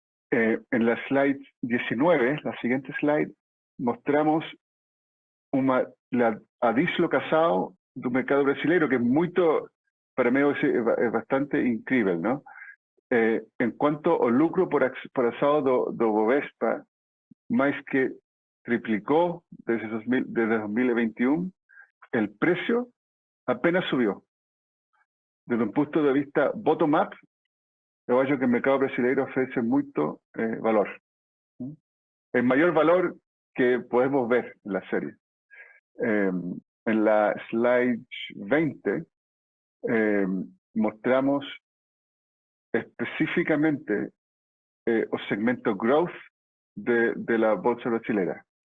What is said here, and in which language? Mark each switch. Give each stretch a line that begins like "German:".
Spanish: En la slide 19, la siguiente slide, mostramos
Portuguese: a dislocação do mercado brasileiro,
Spanish: que para mí es bastante incrível, ¿no? En cuanto
Portuguese: ao lucro por ação
Spanish: do Bovespa, más que triplicó desde 2021, el precio apenas subió. Desde un punto de vista
Portuguese: bottom-up, eu acho que o mercado brasileiro oferece muito valor.
Spanish: El mayor valor que podemos ver en la serie. En la slide 20 mostramos específicamente
Portuguese: o segmento
Spanish: growth de la bolsa brasileira.